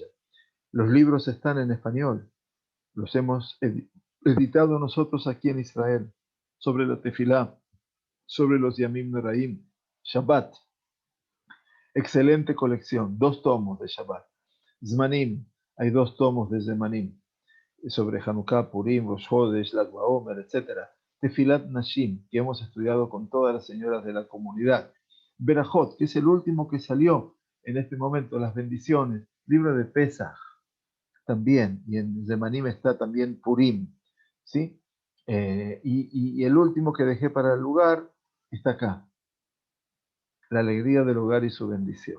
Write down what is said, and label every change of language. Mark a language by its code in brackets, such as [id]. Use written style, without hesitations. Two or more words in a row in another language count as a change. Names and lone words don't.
[es] Los libros están en español, los hemos editado nosotros aquí en Israel, sobre la tefilá, sobre los [he] ימים נוראים, [es] Shabbat. Excelente colección, 2 tomos de Shabbat. Zmanim, hay 2 tomos de Zmanim, sobre Hanukkah, Purim, Rosh Hodesh, Lag BaOmer, etc. Tefilat Nashim, que hemos estudiado con todas las señoras de la comunidad. Berajot, que es el último que salió en este momento, las bendiciones. Libro de Pesach, también, y en Zemanim está también Purim, ¿sí? Y el último que dejé para el lugar está acá, la alegría del hogar y su bendición.